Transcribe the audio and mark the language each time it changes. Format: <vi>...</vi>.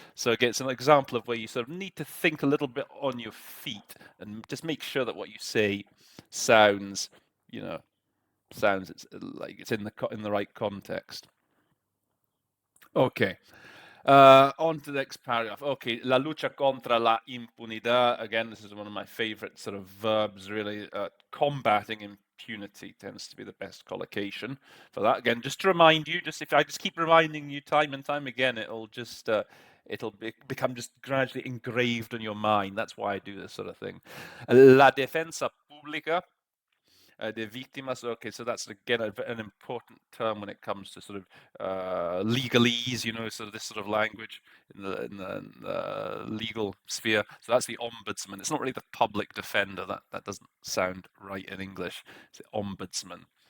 <en>So again, it's an example of where you sort of need to think a little bit on your feet and just make sure that what you say sounds it's like it's in the right context. Okay. On to the next paragraph. Okay,</en> <es>la lucha contra la impunidad.</es> <en>Again, this is one of my favorite sort of verbs, really. Combating impunity tends to be the best collocation for that. Again, just to remind you, if I just keep reminding you time and time again, it'll just become just gradually engraved in your mind. That's why I do this sort of thing.</en> <es>La defensa pública de víctimas.</es> <en>Okay, so that's again an important term when it comes to sort of legalese, sort of this sort of language in the legal sphere. So that's the ombudsman. It's not really the public defender. That doesn't sound right in English. It's the ombudsman.</en>